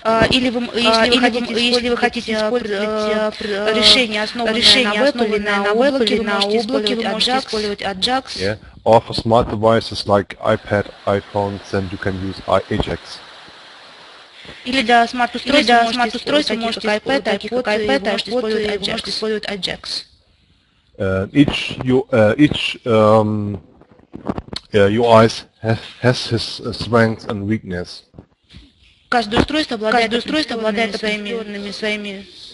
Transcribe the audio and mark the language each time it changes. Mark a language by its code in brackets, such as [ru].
[ru] Если вы хотите использовать решение, основанное на облаке, вы можете использовать Ajax. [en] Yeah. Or for smart devices like iPad, iPhone, then you can use Ajax. [ru] Или для смарт-устройств вы можете использовать iPad, можете использовать Ajax. [en] Each UI has his strengths and weakness. [ru] Каждое устройство обладает своими.